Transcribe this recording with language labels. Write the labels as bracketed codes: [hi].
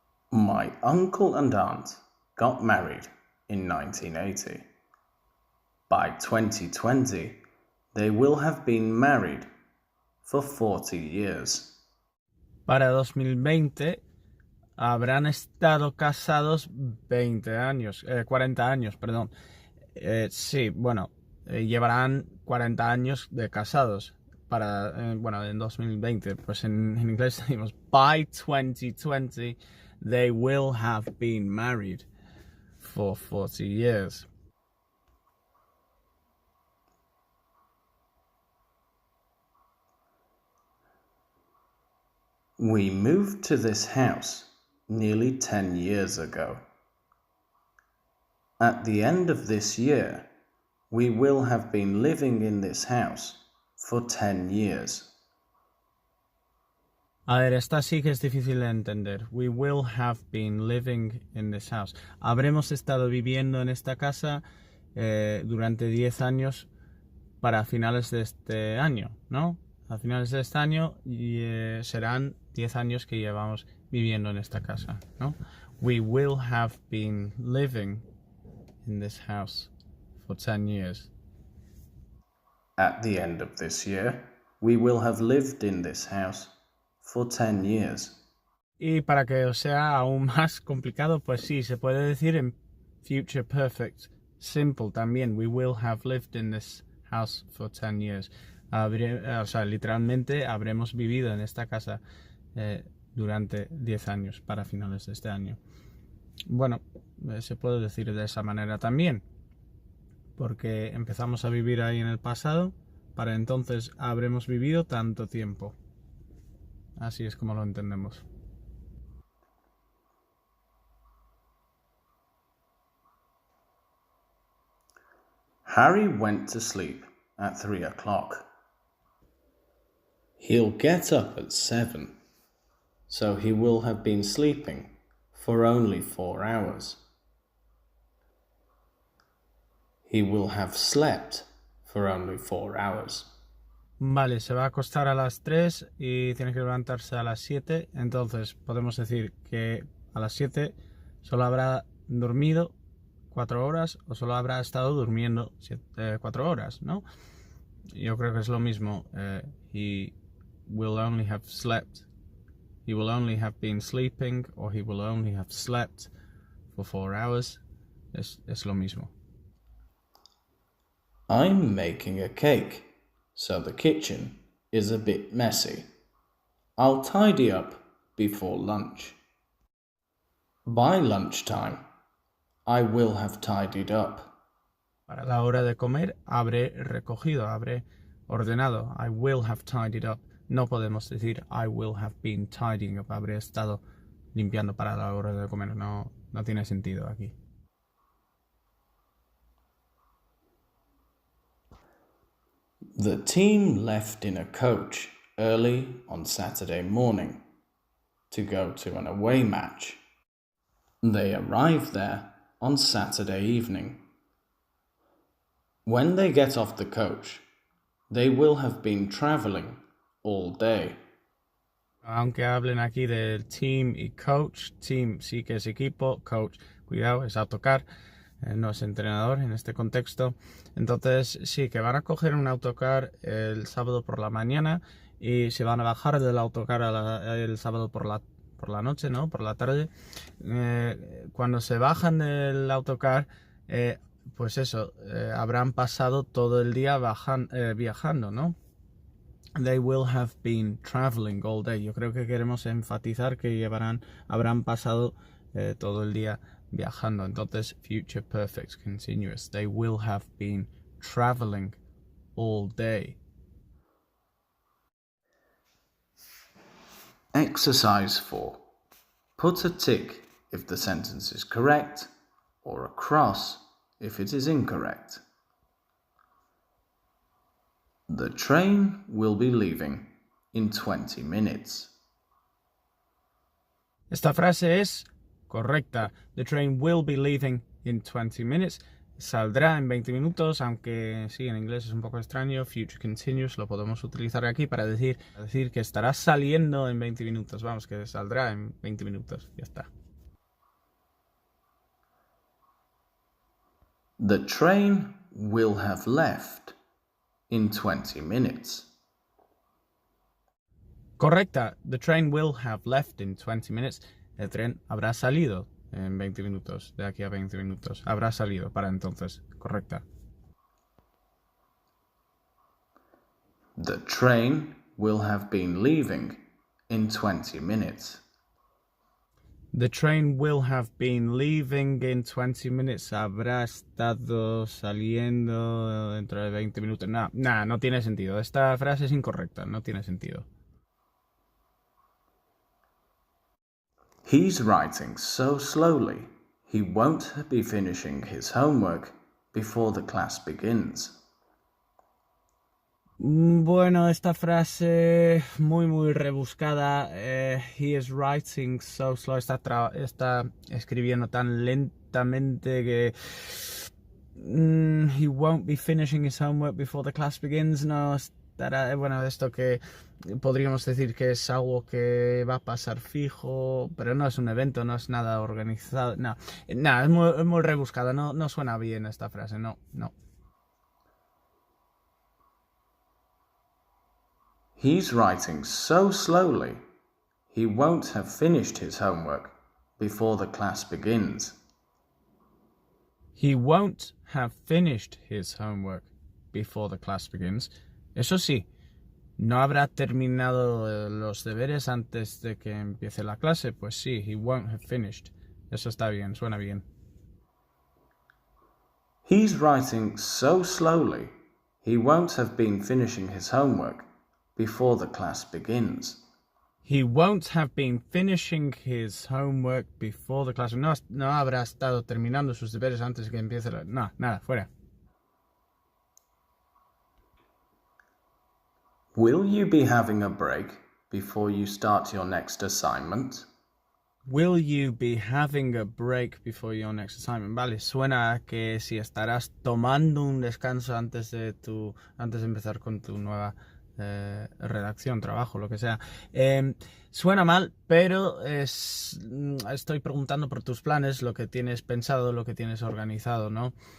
[en] My uncle and aunt got married in 1980. By 2020, they will have been married for 40 years. [es] Para 2020 habrán estado casados 40 años, perdón. Sí, bueno, llevarán 40 años de casados en 2020. Pues en inglés decimos [en] by 2020 they will have been married for 40 years. We moved to this house nearly 10 years ago. At the end of this year, we will have been living in this house for 10 years. [es] A ver, esta sí que es difícil de entender. [en] We will have been living in this house. [es] Habremos estado viviendo en esta casa durante 10 años para finales de este año, ¿no? A finales de este año serán 10 años que llevamos viviendo en esta casa, ¿no? [en] We will have been living in this house for 10 years. At the end of this year, we will have lived in this house for 10 years. [es] Y para que os sea aún más complicado, pues sí, se puede decir en future perfect simple también. [en] We will have lived in this house for 10 years. [es] O sea, literalmente habremos vivido en esta casa durante 10 años para finales de este año. Bueno, se puede decir de esa manera también, porque empezamos a vivir ahí en el pasado, para entonces habremos vivido tanto tiempo. Así es como lo entendemos. [en] Harry went to sleep at 3 o'clock. He'll get up at 7, so he will have been sleeping for only 4 hours. He will have slept for only 4 hours. [es] Vale, se va a acostar a las 3 y tiene que levantarse a las 7. Entonces podemos decir que a las 7 solo habrá dormido 4 horas o solo habrá estado durmiendo 4 horas, ¿no? Yo creo que es lo mismo. [en] He will only have slept. He will only have been sleeping or he will only have slept for 4 hours. [es] Es lo mismo. [en] I'm making a cake, so the kitchen is a bit messy. I'll tidy up before lunch. By lunchtime, I will have tidied up. [es] Para la hora de comer, habré recogido, habré ordenado. [en] I will have tidied up. [es] No podemos decir [en] I will have been tidying up. [es] Habré estado limpiando para la hora de comer. No tiene sentido aquí. [en] The team left in a coach early on Saturday morning to go to an away match. They arrived there on Saturday evening. When they get off the coach, they will have been traveling all day. [es] Aunque hablen aquí del team y coach, team sí que es equipo, coach, cuidado, es autocar, no es entrenador en este contexto. Entonces sí, que van a coger un autocar el sábado por la mañana y se van a bajar del autocar el sábado por la noche, ¿no? Por la tarde. Cuando se bajan del autocar, pues eso, habrán pasado todo el día viajando, ¿no? [en] They will have been traveling all day. [es] Yo creo que queremos enfatizar que habrán pasado todo el día viajando. [en] Entonces, future perfect continuous. They will have been traveling all day. Exercise 4. Put a tick if the sentence is correct or a cross if it is incorrect. The train will be leaving in 20 minutes. [es] Esta frase es correcta. [en] The train will be leaving in 20 minutes. [es] Saldrá en 20 minutos, aunque sí, en inglés es un poco extraño. Future continuous lo podemos utilizar aquí para decir que estará saliendo en 20 minutos. Vamos, que saldrá en 20 minutos. Ya está. [en] The train will have left in 20 minutes. [es] Correcta. [en] The train will have left in 20 minutes. [es] El tren habrá salido en 20 minutos. De aquí a 20 minutos. Habrá salido para entonces. Correcta. [en] The train will have been leaving in 20 minutes. The train will have been leaving in 20 minutes. [es] Habrá estado saliendo dentro de 20 minutos. No tiene sentido. Esta frase es incorrecta. No tiene sentido. [en] He's writing so slowly, he won't be finishing his homework before the class begins. [es] Bueno, esta frase muy rebuscada. [en] He is writing so slow. [es] Está escribiendo tan lentamente que [en] he won't be finishing his homework before the class begins. [es] No estará. Bueno, esto que podríamos decir que es algo que va a pasar fijo, pero no es un evento, no es nada organizado. No, es muy rebuscada. No suena bien esta frase. No. [en] He's writing so slowly, he won't have finished his homework before the class begins. He won't have finished his homework before the class begins. [es] Eso sí, no habrá terminado los deberes antes de que empiece la clase. Pues sí, [en] he won't have finished. [es] Eso está bien, suena bien. [en] He's writing so slowly, he won't have been finishing his homework before the class begins. He won't have been finishing his homework before the class. [es] No habrá estado terminando sus deberes antes de que empiece la... No, nada, fuera. [en] Will you be having a break before you start your next assignment? Will you be having a break before your next assignment? [es] Vale, suena a que si estarás tomando un descanso antes de empezar con tu nueva redacción, trabajo, lo que sea. Suena mal, pero estoy preguntando por tus planes, lo que tienes pensado, lo que tienes organizado, ¿no?